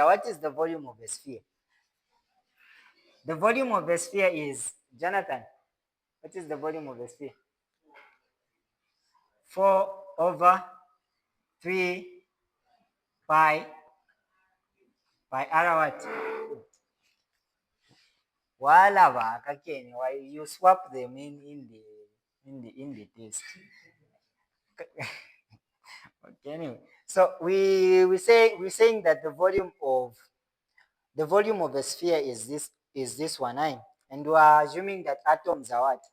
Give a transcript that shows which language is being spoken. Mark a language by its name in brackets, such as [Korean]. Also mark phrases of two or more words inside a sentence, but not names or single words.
[English] What is the volume of a sphere? The volume of a sphere is, Jonathan, what is the volume of a sphere? 4 over 3 pi r what? [Bemba] Wala ba kakene, [English] why you swap them in the test. Okay, anyway. So we're saying that the volume of a sphere is this one, right? And we are assuming that atoms are what?